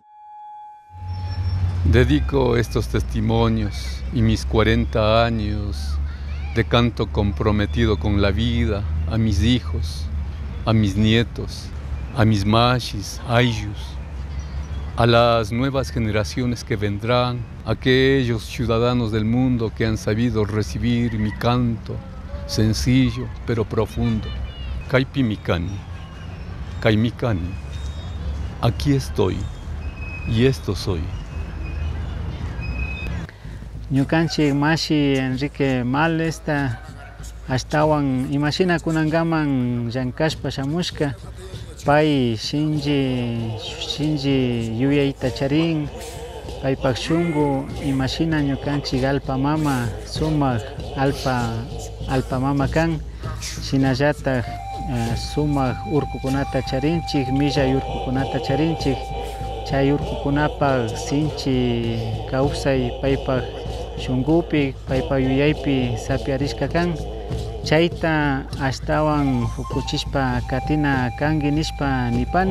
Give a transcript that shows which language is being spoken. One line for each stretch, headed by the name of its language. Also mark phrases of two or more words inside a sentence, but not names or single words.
Spanish: Dedico estos testimonios y mis 40 años de canto comprometido con la vida a mis hijos, a mis nietos, a mis machis, ayllus, a las nuevas generaciones que vendrán, a aquellos ciudadanos del mundo que han sabido recibir mi canto, sencillo pero profundo.
Quechua: Caipimicani, Caimicani,
Spanish: aquí estoy y esto soy.
Quechua: Ñukanchik mashi Enrique Males ashtawan imashina kunangaman llankashpa shamushka pay shinji yuyayta charin paypak shunqu imashina ñukanchik alpa mama sumak alpa mama kan shinallatak sumak urkukunata charinchik millay urkukunata charinchik chay urkukunapak sinchi kawsay paypak shungupi paypa yuyaypi sapiarishka kan chayta ashtawan fukuchishpa katina kangi nishpa nipani.